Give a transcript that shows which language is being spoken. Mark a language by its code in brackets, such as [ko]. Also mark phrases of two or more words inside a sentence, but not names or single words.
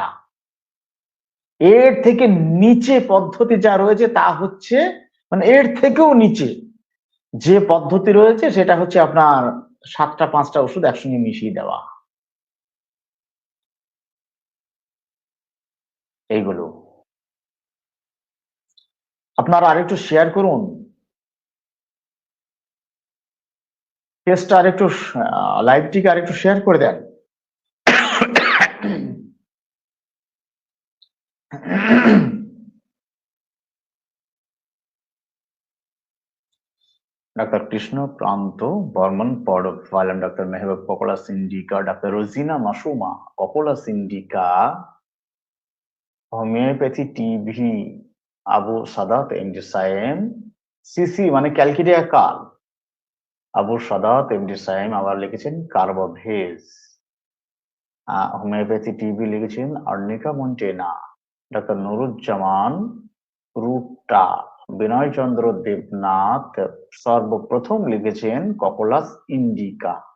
[bn] এর থেকে নিচে পদ্ধতি যা রয়েছে তা হচ্ছে, মানে এর থেকেও নিচে যে পদ্ধতি রয়েছে সেটা হচ্ছে আপনার 7টা 5টা ওষুধ একসঙ্গে মিশিয়ে দেওয়া, এইগুলো। আপনারা আরেকটু শেয়ার করুন, পেজটা আরেকটু, লাইভটিকে আরেকটু শেয়ার করে দেন। ডক্টর কৃষ্ণ প্রান্ত বর্মন পডোফাইলাম, ডক্টর মেহবুব ককোলাস ইন্ডিকা, ডক্টর রোজিনা মাসুমা ককোলাস ইন্ডিকা, डॉक्टर रोजिना मासूमा कॉकोलास इंडिका, হোমিওপ্যাথি টিভি, আবু সাদাত এমডি সাইম, সিসি মানে ক্যালকিরিয়া কাল, আবু সাদাত এমডি সাইম আবার লিখেছেন কার্বোভেজ। হোমিওপ্যাথি টিভি লিখেছেন অর্নিকা মন্টেনা, ডক্টর নুরুজ্জামান রুটা, বিনয় চন্দ্র দেবনাথ সর্বপ্রথম লিখেছেন ককোলাস ইন্ডিকা।